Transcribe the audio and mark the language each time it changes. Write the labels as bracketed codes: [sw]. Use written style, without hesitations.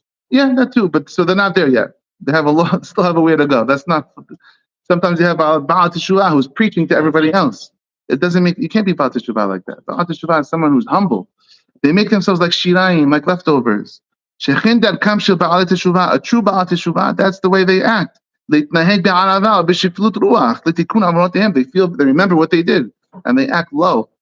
[en] Yeah, that too. But so they're not there yet. They have still have a way to go. That's not. Sometimes you have Ba'al Teshuvah who's preaching to everybody else. It doesn't make, you can't be Ba'al Teshuvah like that. Ba'al Teshuvah is someone who's humble. They make themselves like shirayim, like leftovers. A true Ba'al Teshuvah, that's the way they act. [he] להתנהג בערבה, בשפלות רוח, לתיקון עוונותיהם. [en] They remember what they did, and they act low.